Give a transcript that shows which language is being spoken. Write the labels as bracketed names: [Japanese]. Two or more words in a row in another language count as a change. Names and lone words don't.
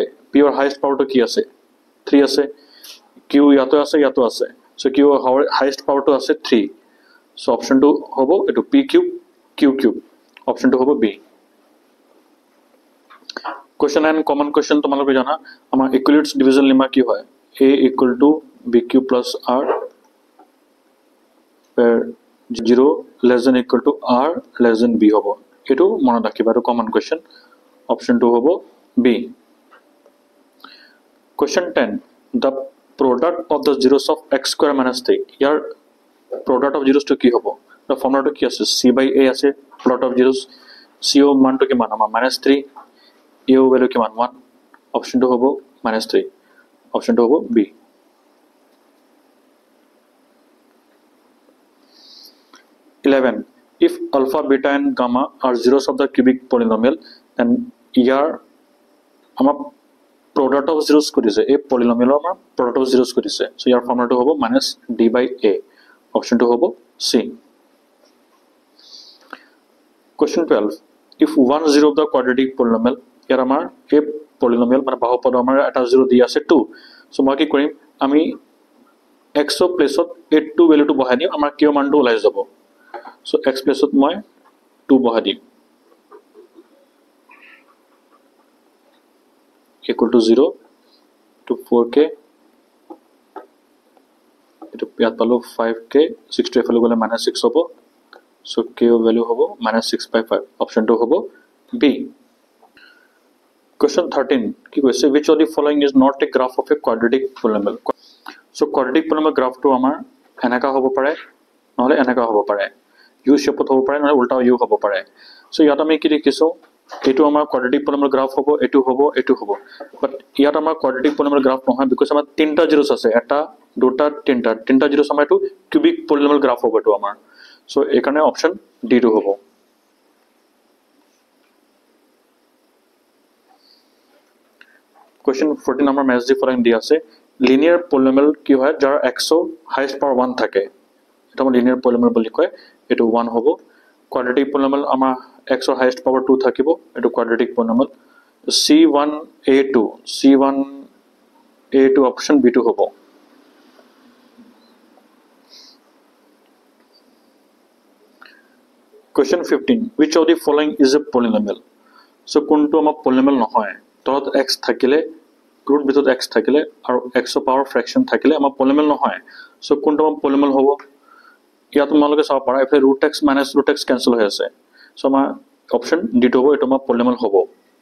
[Assamese] পি ৰ [English] highest powerটো [Assamese] কি আছে 3 আছে। কিউ ইয়াতো আছে, ইয়াতো আছে। সো কিউ [English] highest powerটো [Assamese] আছে 3। সো অপশনটো হ'ব এটো [English] p cube q cube. [Assamese] অপশনটো হ'ব বি। Question 9, [English] common question [Assamese] তোমালোকে জানা আমাৰ [English] Euclid's division lemma [Assamese] কি হয় [English] a = bq + r where 0 <= r <= b [Assamese] হ'ব। এটো মনত ৰাখিবা, এটো [English] common question. [Assamese] অপশন 2 হ'ব বি। [English] Question 10, the product of the zeros of x square minus 3. [Assamese] ইয়াৰ [English] product of zeros to [Assamese] কি হ'ব the ফৰ্মুলাটো কি আছে c/a আছে। [English] product of zeros [Assamese] c ৰ মানটো কিমান আমাৰ -3, a ৰ ভ্যালু কিমান 1। অপশন 2 হ'ব -3। অপশন 2 হ'ব বি। [English] If alpha, beta and gamma are zeros of the cubic polynomial, then [Assamese] ইয়াৰ আমাৰ [English] product of zeros [Assamese] কৰিছে এই [English] polynomial আমাৰ product of zeros কৰিছে। [Assamese] সো ইয়াৰ ফৰ্মুলাটো হ'ব -d/a। অপশন 2 হ'ব সি। [English] Question 12, if 1 0 of the quadratic polynomial, [Assamese] ইয়াৰ আমাৰ এই polynomial মানে বাহুপদ আমাৰ এটা 0 দি আছে 2। সো মই কি কৰিম আমি x ৰ প্লেছত এই 2 ভ্যালুটো বহাই দিম, আমাৰ q মানটো ওলাই যাব। সো x প্লেছত মই 2 বহাই দিম = 0 to 4k, এটো ইয়াত পালো 5k, 6 to এফালে গলে -6 হ'ব। সো k ৰ ভ্যালু হ'ব -6/5। অপশন 2 হ'ব বি। [English] Question 13, [Assamese] কি কৈছে [English] which of the following is not a graph of a quadratic polynomial? [Assamese] সো [English] quadratic polynomial [Assamese] গ্ৰাফটো আমাৰ এনেকা হ'ব পাৰে নহলে এনেকা হ'ব পাৰে, ইউ শেপত হ'ব পাৰে নহলে উল্টা ইউ হ'ব পাৰে। সো ইয়াত আমি কি দেখিছো এইটো আমাৰ [English] quadratic polynomial graph [Assamese] হ'ব, এইটো হ'ব, এইটো হ'ব। বাট ইয়াত আমাৰ [English] quadratic polynomial graph [Assamese] নহয়, বিকজ আমাৰ তিনিটা জিৰ'ছ আছে, এটা দুটা তিনিটা জিৰ'ছ আমাৰ এইটো [English] cubic polynomial graph [Assamese] হ'ব এইটো আমাৰ। চ' এইকাৰণে অপশ্যন ডিটো হ'ব। [English] Question 14 number match the following [Assamese] দিয়া আছে [English] linear polynomial [Assamese] কি হয় যাৰ [English] x highest power [Assamese] 1 থাকে এটা আমাৰ [English] linear polynomial [Assamese] বুলি কয় এটো 1 হ'ব [English] quadratic polynomial [Assamese] আমাৰ [English] x highest power [Assamese] 2 থাকিব এটো [English] quadratic polynomial [Assamese] C1A2 [English] option B2 [Assamese] হ'ব [English] Question 15 which of the following is a polynomial [Assamese] so কোনটো আমাৰ polynomial নহয় তলত x থাকিলে root ভিতৰত x থাকিলে আৰু [English] x power fraction [Assamese] থাকিলে আমাৰ polynomial নহয় সো কোনটো আমাৰ polynomial হ'ব ইয়াত তোমালোকে চাব পাৰা এফে [English] root x minus root x cancel [Assamese] হৈ আছে সো আমাৰ অপচন ডি হ'ব এটো আমাৰ polynomial হ'ব